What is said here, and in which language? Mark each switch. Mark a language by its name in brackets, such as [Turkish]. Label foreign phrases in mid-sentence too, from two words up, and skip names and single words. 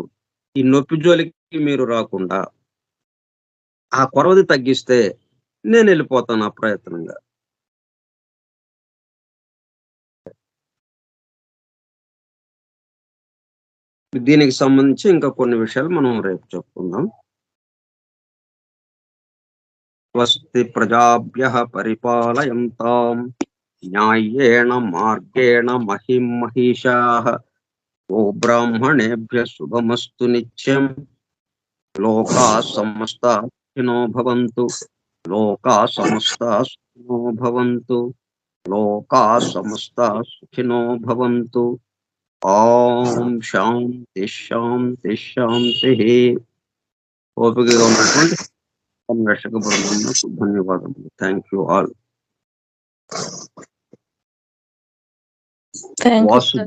[Telugu] ఈ నొప్పి జోలికి మీరు రాకుండా, ఆ కొరవది తగ్గిస్తే నేనెళ్ళిపోతాను అప్రయత్నంగా. దీనికి సంబంధించి ఇంకా కొన్ని విషయాలు మనం రేపు చెప్పుకుందాం. [Sanskrit] स्वस्ति प्रजाभ्यः परिपालयन्तां न्यायेण मार्गेण महिं महिषाः गोब्राह्मणेभ्यः शुभमस्तु नित्यं. लोकाः समस्ताः सुखिनो भवन्तु. लोकाः समस्ताः सुखिनो भवन्तु. लोकाः समस्ताः सुखिनो भवन्तु. ओं शान्ति शान्ति शान्तिः. [Telugu] ఓపికగా ఉన్నటువంటి అన్వేషక బృందమునకు ధన్యవాదములు. [English] thank you all. thank you [Telugu] వాసు సార్.